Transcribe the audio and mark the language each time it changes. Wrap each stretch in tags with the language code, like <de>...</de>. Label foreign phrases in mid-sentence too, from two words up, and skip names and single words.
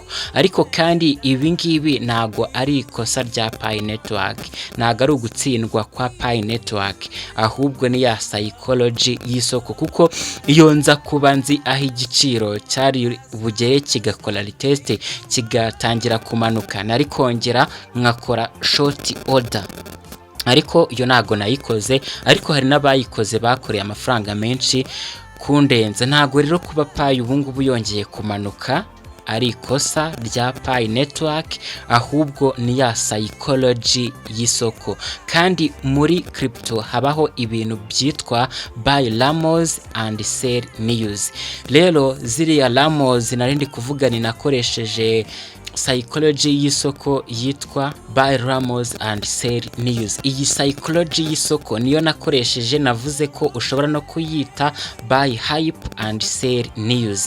<rw>ariko kandi ibi ngibi ntago ari ikosa rya Pi Network, ntago ari ugutsindwa kwa Pi Network, ahubwo ni ya psychology y'isoko. kuko iyo nza kuba nzi aho igiciro cyari bugere kigakora retest kigatangira kumanuka, nari kongera nkakora</rw> <en>short order.</en> <rw>ariko iyo ntago nayikoze, ariko hari n'abayikoze bakoreye amafaranga menshi kundenza. ntago rero kuba Pi ubu ngubu yongeye kumanuka ari ikosa rya Pi Network, ahubwo ni ya psychology y'isoko. kandi muri crypto habaho ibintu byitwa</rw> <en>buy rumors and sell news.</en> <rw>rero ziriya rumors narindi kuvuga, ninakoresheje psychology y'isoko yitwa</rw> <en>Buy Ramos and Sell News.</en> <rw>Iyi psychology y'isoko niyo nakoresheje, navuze ko ushobora no kuyita</rw> <en>Buy Hype and Sell News.</en>